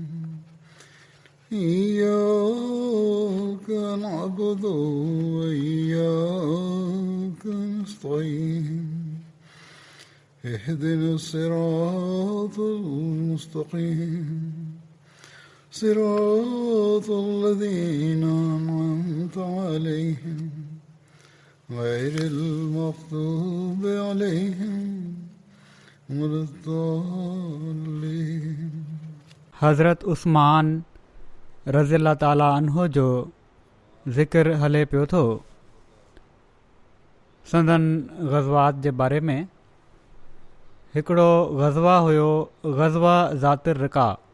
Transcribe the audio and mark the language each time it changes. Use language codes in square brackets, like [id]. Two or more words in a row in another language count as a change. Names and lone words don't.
[ar] إياك نعبد وإياك نستعين اهدنا الصراط المستقيم صراط الذين أنعمت عليهم غير المغضوب عليهم ولا الضالين। [sd] हज़रत उस्मान [ar] رضي الله تعالى عنه [sd] जो ज़िक्र हले पियो थो। संदन ग़ज़वात जे बारे में हिकिड़ो ग़ज़वा हुयो, ग़ज़वा ज़ातिर रिका।